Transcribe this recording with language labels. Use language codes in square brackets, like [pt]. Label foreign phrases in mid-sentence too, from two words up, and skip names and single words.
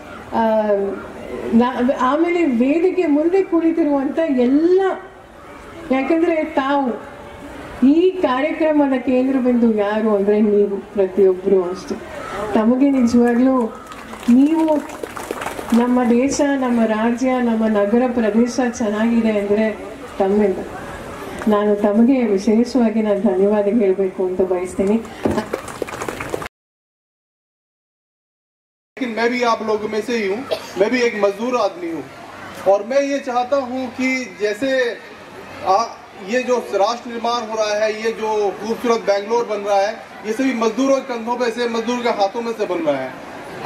[kn] ಆಮೇಲೆ ವೇದಿಕೆ ಮುಂದೆ ಕುಳಿತಿರುವಂಥ ಎಲ್ಲ, ಯಾಕಂದರೆ ತಾವು ಈ ಕಾರ್ಯಕ್ರಮದ ಕೇಂದ್ರ ಬಿಂದು ಯಾರು ಅಂದರೆ ನೀವು ಪ್ರತಿಯೊಬ್ಬರು ಅಷ್ಟೆ. ತಮಗೆ ನಿಜವಾಗ್ಲೂ ನೀವು ನಮ್ಮ ದೇಶ, ನಮ್ಮ ರಾಜ್ಯ, ನಮ್ಮ ನಗರ ಪ್ರದೇಶ ಚೆನ್ನಾಗಿದೆ ಅಂದರೆ ತಮ್ಮಿಂದ. ನಾನು ತಮಗೆ ವಿಶೇಷವಾಗಿ ನಾನು ಧನ್ಯವಾದ ಹೇಳಬೇಕು ಅಂತ ಬಯಸ್ತೀನಿ. [hi] लेकिन मैं भी आप लोगों में से ही हूँ, मैं भी एक मजदूर आदमी हूँ और मैं ये चाहता हूँ कि जैसे ये जो राष्ट्र निर्माण हो रहा है, ये जो खूबसूरत बेंगलोर बन रहा है, ये सभी मजदूरों के कंधों पे से, मजदूर के हाथों में से बन रहा है।